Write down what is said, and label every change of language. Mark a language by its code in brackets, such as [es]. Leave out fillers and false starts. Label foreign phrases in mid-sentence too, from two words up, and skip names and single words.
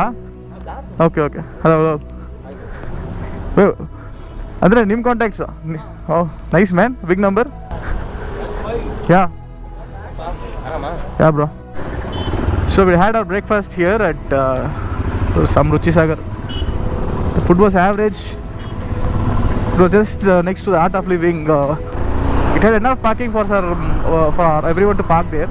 [en] okay okay hello [kn] ಅಂದರೆ ನಿಮ್ಮ ಕಾಂಟ್ಯಾಕ್ಟ್ಸ್? [en] oh nice man, big number. ya bro. So we had our breakfast here at some Ruchi Sagar. The food was average. It was just next to the Art of Living. It had enough parking for everyone to park there.